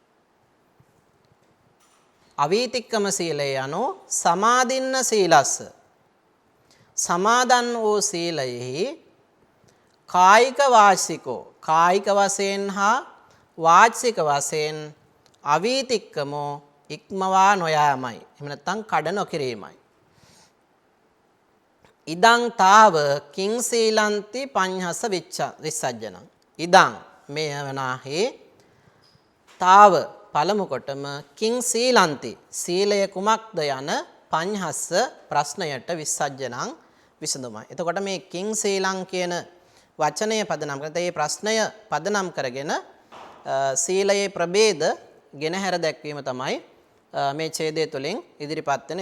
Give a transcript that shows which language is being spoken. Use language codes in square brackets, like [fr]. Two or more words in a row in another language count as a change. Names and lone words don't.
[si] අවීතික්කම සීලය යනු [pi] සමාදින්න සීලස්ස [si] සමාදන් වූ සීලයෙහි [pi] කායික වාචිකෝ [si] කායික වශයෙන් හා වාචික වශයෙන් අවීතික්කමෝ ඉක්මවා නොයාමයි. එහෙම නැත්නම් කඩ නොකිරීමයි. [pi] ඉදං තාව කිං සීලන්ති පඤ්හස විස්සජ්ජනං. [si] ඉදං මෙය වනාහි තාව පළමු කොටම [pi] කිං සීලන්ති [si] සීලය කුමක්ද යන පඤ්හස්ස ප්‍රශ්නයට විස්සජ්ජනං විසඳුමයි. එතකොට මේ [pi] කිං සීලං [si] කියන වචනය පදනම් කරගෙන මේ ප්‍රශ්නය පදනම් කරගෙන සීලයේ ප්‍රභේද ගෙනහැර දැක්වීම තමයි මේ ඡේදය තුළින් ඉදිරිපත් වෙන.